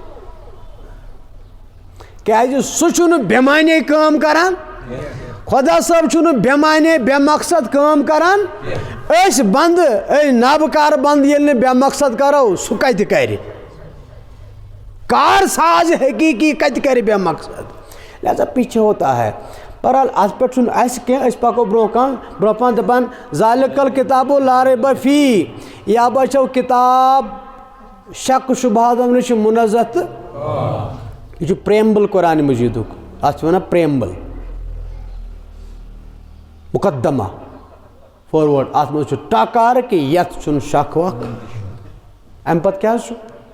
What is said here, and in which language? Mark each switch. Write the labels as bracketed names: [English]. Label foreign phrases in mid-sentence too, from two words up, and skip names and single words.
[Kashmiri] کیٛازِ سُہ چھُنہٕ بے معنے کٲم کران خۄدا صٲب چھُنہٕ بے معنے بے مقصد کٲم کران أسۍ بنٛدٕ أسۍ نبہٕ کارٕ بنٛد ییٚلہِ نہٕ بے مقصد کرو سُہ کتہِ کرِ کار ساز حقیٖقی کتہِ کرِ بے مقصد لہذا [Urdu] پیچھے ہوتا ہے [Kashmiri] بہرحال اَتھ پٮ۪ٹھ چھُنہٕ اَسہِ کینٛہہ أسۍ پَکو برونٛہہ پہن دَپان [Arabic] ذالِکَل کِتابُ لا ریب فیہ [Kashmiri] یہِ ہا باسیو کِتاب شک شُبہاتو نِش چھُ مُنزہ تہٕ یہِ چھُ پرٛیمبل قرآنِ مجیٖدُک اَتھ چھِ وَنان پرٛیمبل مُقدمہ فاروٲڈ اَتھ منٛز چھُ ٹکار کہِ یَتھ چھُنہٕ شک وکھ اَمہِ پَتہٕ کیٛاہ حظ چھُ